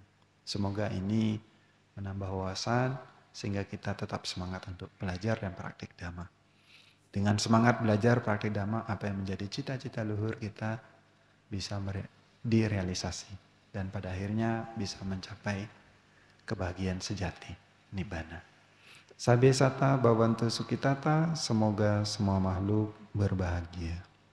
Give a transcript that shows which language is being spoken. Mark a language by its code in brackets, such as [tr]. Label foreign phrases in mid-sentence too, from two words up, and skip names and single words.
[id] Semoga ini menambah wawasan sehingga kita tetap semangat untuk belajar dan praktik Dhamma. Dengan semangat belajar praktik Dhamma, apa yang menjadi cita-cita luhur kita bisa direalisasi. Dan pada akhirnya bisa mencapai kebahagiaan sejati, Nibbana. [pi] Sabe sata bhavantu sukitata, [id] semoga semua makhluk berbahagia.